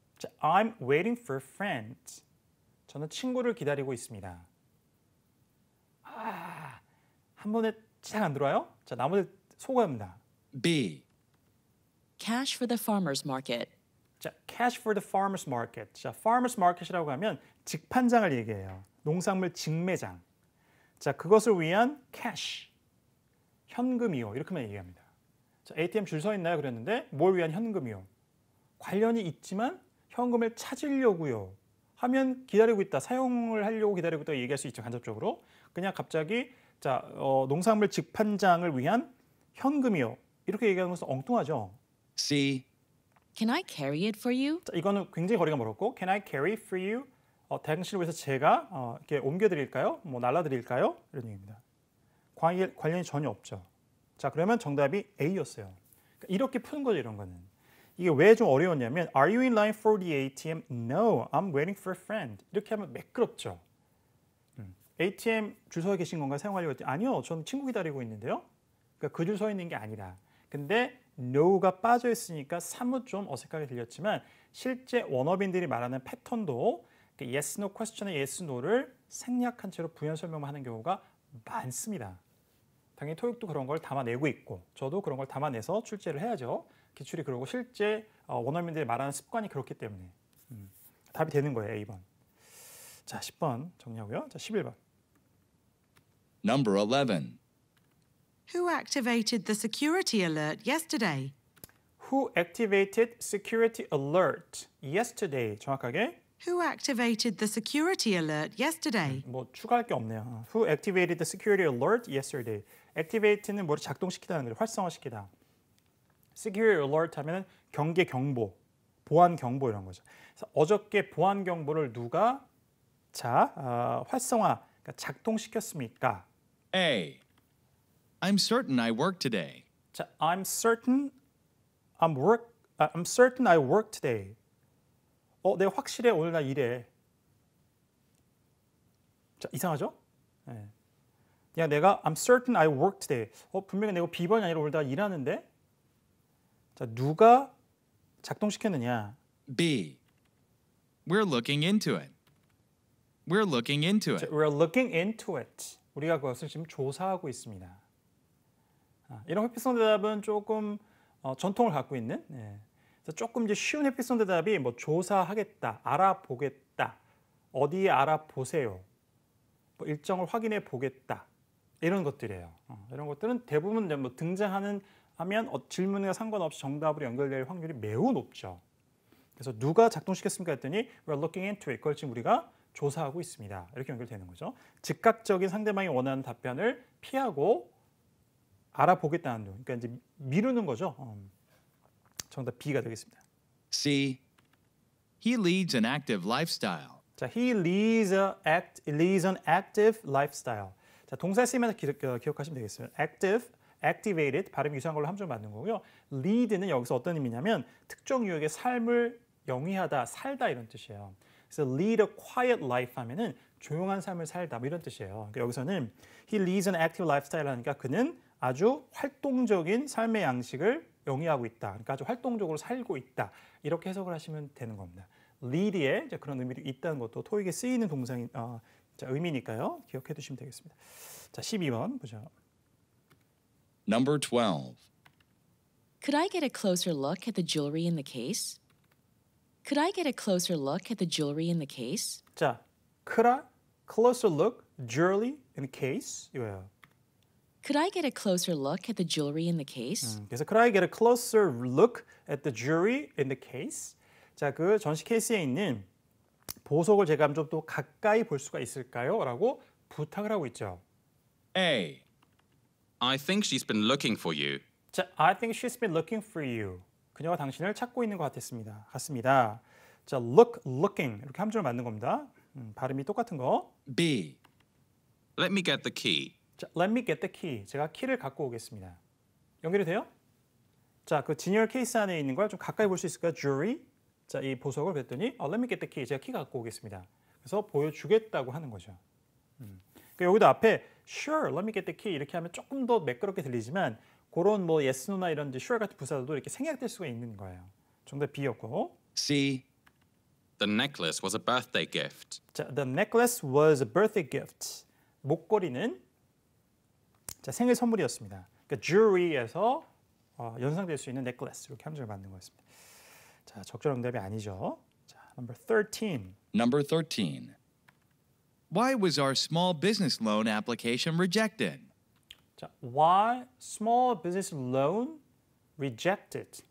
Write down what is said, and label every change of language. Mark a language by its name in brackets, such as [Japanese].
[Korean] 자, [English] I'm waiting for friends. [Korean] 저는 친구를 기다리고 있습니다. 한 번에 잘 안 들어와요? 자, 나머지 소거합니다. [English] B. Cash for the farmer's market. [Korean] 자, [English] cash for the farmer's market. [Korean] 자, farmer's market이라고 하면 직판장을 얘기해요. 농산물 직매장. 자, 그것을 위한 cash. 현금이요. 이렇게만 얘기합니다. 자, ATM 줄 서 있나요? 그랬는데 뭘 위한 현금이요? 관련이 있지만 현금을 찾으려고요. 하면 기다리고 있다. 사용을 하려고 기다리고 있다 얘기할 수 있죠. 간접적으로. 그냥 갑자기 자, 농산물 직판장을 위한 현금이요. 이렇게 얘기하는 것은 엉뚱하죠. [English] C. Can I carry it for you? [Korean] 자, 이거는 굉장히 거리가 멀었고 [English] Can I carry for you? [Korean] 당신을 위해서 제가 이렇게 옮겨드릴까요? 뭐 날라드릴까요? 이런 얘기입니다. 관련이 전혀 없죠. 자, 그러면 정답이 A였어요. 그러니까 이렇게 푸는 거죠, 이런 거는. 이게 왜 좀 어려웠냐면 [English] Are you in line for the ATM? No, I'm waiting for a friend. [Korean] 이렇게 하면 매끄럽죠. ATM 줄 서 계신 건가요? 사용하려고 했더니 아니요, 저는 친구 기다리고 있는데요. 그러니까 그 줄 서 있는 게 아니라. 근데 no가 빠져 있으니까 사뭇 좀 어색하게 들렸지만 실제 원어민들이 말하는 패턴도 [English] yes, no question [Korean] 의 yes, no를 생략한 채로 부연 설명만 하는 경우가 많습니다. 당연히 토익도 그런 걸 담아내고 있고 저도 그런 걸 담아내서 출제를 해야죠. 기출이 그러고 실제 원어민들이 말하는 습관이 그렇기 때문에 답이 되는 거예요. A번. 자, 10번 정리하고요. 자, 11번. [English] Number 11. Who activated the security alert yesterday? Who activated security alert yesterday? [Korean] 정확하게 [English] Who activated the security alert yesterday? [Korean] 뭐 추가할 게 없네요. [English] Who activated the security alert yesterday? [Korean] activate는 뭐를 작동시키다는 거죠. 활성화시키다. security alert 하면은 경계 경보, 보안 경보 이런 거죠. 그래서 어저께 보안 경보를 누가 활성화, 그러니까 작동시켰습니까? [English] A. I'm certain I work today. [Korean] 자, [English] I'm certain I work today. [Korean] 내가 확실해 오늘 나 일해. 자, 이상하죠? 네. 야, 내가 [English] I'm certain I work today. [Korean] 분명히 내가 비번이 아니라 오늘 나 일하는데. 자, 누가 작동시켰느냐? [English] B. We're looking into it. We're looking into it. We're looking into it. [Korean] 우리가 그것을 지금 조사하고 있습니다. 이런 회피성 대답은 조금 전통을 갖고 있는. 그래서 조금 이제 쉬운 회피성 대답이 뭐 조사하겠다, 알아보겠다, 어디에 알아보세요, 뭐 일정을 확인해 보겠다 이런 것들이에요. 이런 것들은 대부분 뭐 등장하는 하면 질문과 상관없이 정답으로 연결될 확률이 매우 높죠. 그래서 누가 작동시켰습니까 했더니 [English] we're looking into it. [Korean] 그걸 지금 우리가 조사하고 있습니다. 이렇게 연결되는 거죠. 즉각적인 상대방이 원하는 답변을 피하고 알아보겠다는 거. 그러니까 이제 미루는 거죠. 정답 B가 되겠습니다. C. [English] He leads an active lifestyle. [Korean] 자, [English] he leads an active lifestyle. [Korean] 자, 동사 쓰이면서 기억하시면 되겠어요. activated 발음이 유사한 걸로 함정 만든 거고요. lead는 여기서 어떤 의미냐면 특정 유형의 삶을 영위하다, 살다 이런 뜻이에요. 그래서 [English] lead a quiet life [Korean] 하면은 조용한 삶을 살다 뭐 이런 뜻이에요. 그러니까 여기서는 [English] he leads an active lifestyle [Korean] 하니까 그는 아주 활동적인 삶의 양식을 영위하고 있다. 그러니까 아주 활동적으로 살고 있다. 이렇게 해석을 하시면 되는 겁니다. lead에 이제 그런 의미가 있다는 것도 토익에 쓰이는 동사인 의미니까요. 기억해 두시면 되겠습니다. 자, 12번 보죠. [English] Number 12. Could I get a closer look at the jewelry in the case? Could I get a closer look at the jewelry in the case? [Korean] 자, [English] could I closer look jewelry in the case? [Korean] 이거예요. [English] Could I get a closer look at the jewelry in the case? [Korean] 그래서 [English] could I get a closer look at the jewelry in the case? [Korean] 자, 그 전시 케이스에 있는 보석을 제가 좀 더 가까이 볼 수가 있을까요? 라고 부탁을 하고 있죠. [English] A. I think she's been looking for you. [Korean] 자, [English] I think she's been looking for you. [Korean] 그녀가 당신을 찾고 있는 것 같습니다. 자, looking 이렇게 함정을 만든 겁니다. 발음이 똑같은 거. [English] B. Let me get the key. [Korean] 자, [English] let me get the key. [Korean] 제가 키를 갖고 오겠습니다. 연결이 돼요? 자, 그 진열 케이스 안에 있는 걸 좀 가까이 볼 수 있을까요? [English] jewelry. [Korean] 자, 이 보석을 그랬더니 [English] let me get the key. [Korean] 제가 키 갖고 오겠습니다. 그래서 보여주겠다고 하는 거죠. 그러니까 여기도 앞에 [English] sure, let me get the key [Korean] 이렇게 하면 조금 더 매끄럽게 들리지만 그런 뭐 yes, no나 이런 sure 같은 부사도 이렇게 생략될 수가 있는 거예요. 정답 B였고. [English] C. The necklace was a birthday gift. [Korean] 자, [English] the necklace was a birthday gift. [Korean] 목걸이는 자, 생일 선물이었습니다. 그러니까 jewelry에서 연상될 수 있는 necklace 이렇게 함정을 만든 거였습니다. 자, 적절한 응답이 아니죠. 자, [English] number 13. Number 13. Why was our small business loan application rejected? [Korean] 자, [English] why small business loan rejected?